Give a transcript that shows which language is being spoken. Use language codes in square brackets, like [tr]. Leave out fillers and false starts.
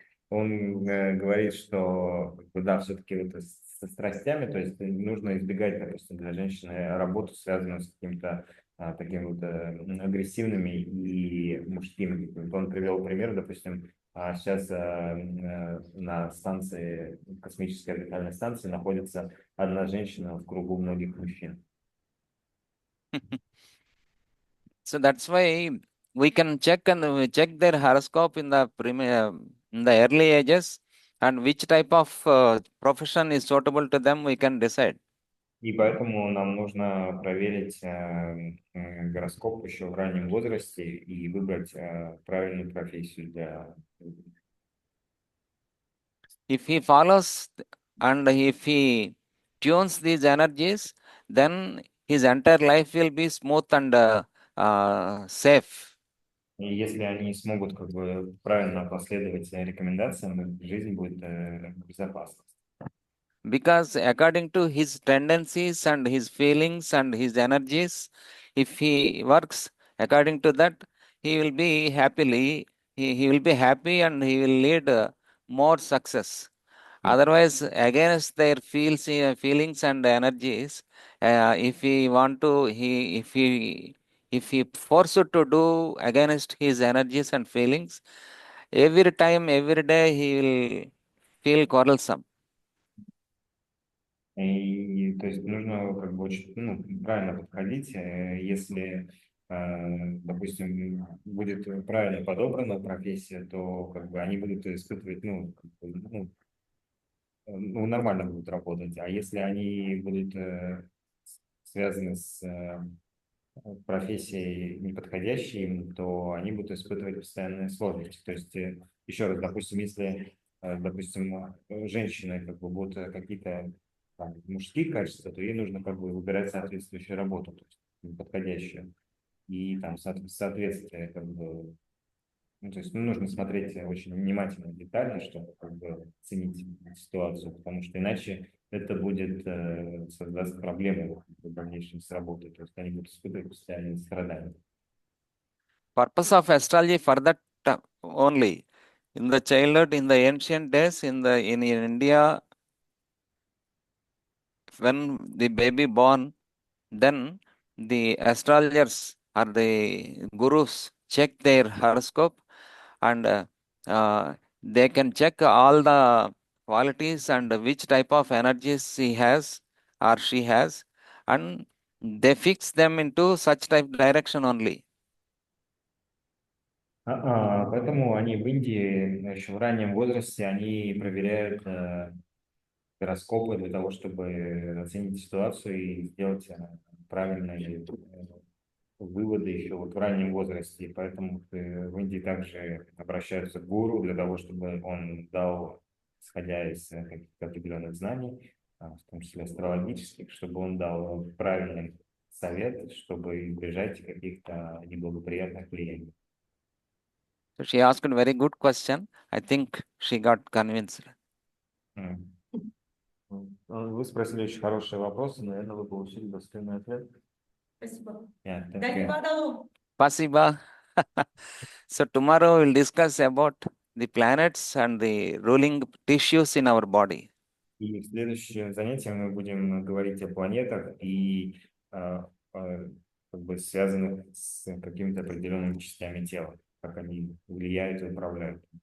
[ru] Он говорит, что да, все-таки вот со страстями, то есть нужно избегать, допустим, для женщины работу, связанную с каким-то такими вот агрессивными и мужскими. Вот он привел пример, допустим, сейчас на станции, космической орбитальной станции находится одна женщина в кругу многих мужчин. [en] So that's why we can check their horoscope in the early ages, and which type of profession is suitable to them, we can decide. [ru] И поэтому нам нужно проверить гороскоп еще в раннем возрасте и выбрать правильную профессию для... [en] If he follows and if he tunes these energies, then his entire life will be smooth and safe. [ru] И если они смогут как бы правильно последовать рекомендациям, жизнь будет безопасна. [en] Because according to his tendencies and his feelings and his energies, if he works according to that, he will be he will be happy and he will lead more success. Otherwise, against their feelings and energies, if he want to, if he forced to do against his energies and feelings, every time, every day, he will feel quarrelsome. [ru] И то есть нужно как бы очень правильно подходить, если, допустим, будет правильно подобрана профессия, то как бы они будут испытывать, как бы, нормально будут работать. А если они будут связаны с профессией неподходящей им, то они будут испытывать постоянные сложности. То есть, еще раз, допустим, если, допустим, женщины как бы будут какие-то мужские качества, то ей нужно как бы выбирать соответствующую работу, то есть подходящую. И там соответствие как бы то есть нужно смотреть очень внимательно, детально, чтобы как бы оценить ситуацию, потому что иначе это будет создать проблемы в дальнейшем с работой. То есть они будут испытывать постоянные страдания. [en] Purpose of astrology for that only. In the childhood, in the ancient days, in India, when the baby born, then the astrologers or the gurus check their horoscope, and they can check all the qualities and which type of energies he has or she has, and they fix them into such type direction only. [ru] Поэтому они в Индии еще в раннем возрасте они проверяют гороскопы для того, чтобы оценить ситуацию и сделать правильные выводы еще вот в раннем возрасте. И поэтому в Индии также обращаются к гуру для того, чтобы он дал, исходя из каких-то определенных знаний, в том числе астрологических, чтобы он дал правильный совет, чтобы избежать каких-то неблагоприятных влияний. [en] So she asked a very good question. I think she got convinced. [ru] Вы спросили очень хорошие вопросы, наверное, вы получили достойный ответ. Спасибо. [en] Yeah, thank Дать you. подалу. [ru] Спасибо. [en] So tomorrow we'll discuss about the planets and the ruling tissues in our body. [ru] И в следующем занятии мы будем говорить о планетах и как бы связанных с какими-то определенными частями тела, как они влияют и управляют.